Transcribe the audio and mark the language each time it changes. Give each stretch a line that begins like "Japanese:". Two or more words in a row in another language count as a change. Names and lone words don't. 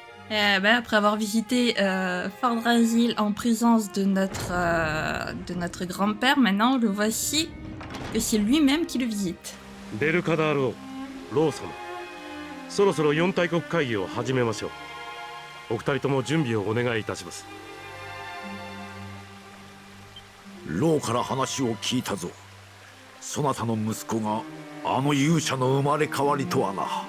French: Après avoir visité Fardrazil en présence de notre grand-père, maintenant le voici que c'est lui-même qui le visite.
Japanese: ベルカダール王、ロー様、そろそろ四大国会議を始めましょう。お二人とも準備をお願いいたします。ローから話を聞いたぞ。そなたの息子があの勇者の生まれ変わりとはな。